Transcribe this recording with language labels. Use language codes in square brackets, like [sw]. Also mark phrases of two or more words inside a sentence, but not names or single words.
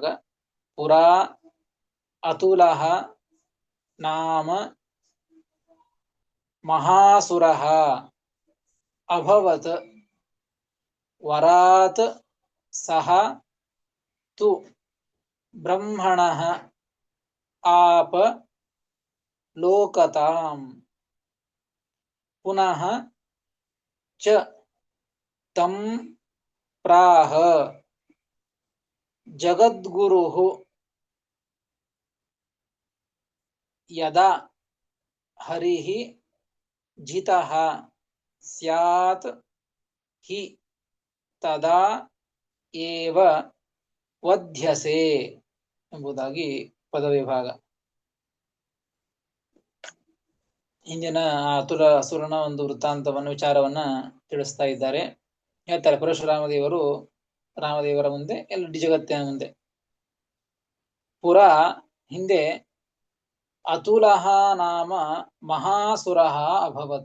[sa] ಪುರಾ ಅತುಲಃ ನಾಮ ಮಹಾಸುರಃ ಅಭವತ್ ವರಾತ್ ಸಹ ತು ಬ್ರಹ್ಮಣಃ ಆಪ ಲೋಕತಾಂ ಪುನಃ ಚ ತಂ ಪ್ರಾಹ ಜಗದ್ಗುರುಃ ಯದಾ ಹರಿಃ ಜಿತಃ ಸ್ಯಾತ್ ಹಿ ತದಾ ಏವ ವಧ್ಯಸೆ [kn] ಎಂಬುದಾಗಿ ಪದವಿಭಾಗ. ಹಿಂದಿನ ಅತುಲ ಅಸುರನ ಒಂದು ವೃತ್ತಾಂತವನ್ನು ವಿಚಾರವನ್ನ ತಿಳಿಸ್ತಾ ಇದ್ದಾರೆ. ಹೇಳ್ತಾರೆ ಪರಶುರಾಮ ದೇವರು ರಾಮದೇವರ ಮುಂದೆ ಎಲ್ಲ ಜಗತ್ತಿನ ಮುಂದೆ ಪುರ ಹಿಂದೆ [sa] ಅತುಲಃ ನಾಮ ಮಹಾಸುರಃ ಅಭವತ್.